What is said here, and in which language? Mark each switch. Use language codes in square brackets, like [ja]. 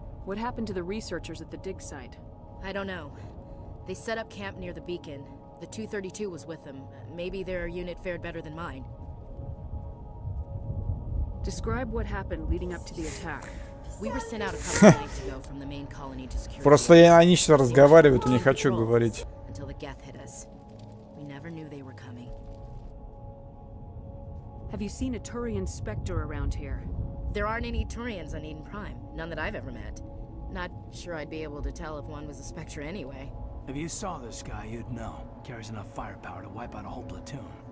[en] What happened to the researchers at the dig site? I don't know. They set up camp near the beacon. The 232 was with them. Maybe their unit fared better than mine. Describe what happened leading up to the attack. We were sent out a couple of nights ago from the main colony to secure. [ru] Просто они сейчас разговаривают, и не хочу говорить. [en] Until the Geth hit us. We never knew they were coming. Have you seen a Turian Spectre around here? There aren't any Turians on Eden Prime. None that I've ever met. Not sure I'd be able to tell if one was a Spectre anyway. If you saw this guy, you'd know. Carries enough firepower to wipe out a whole platoon.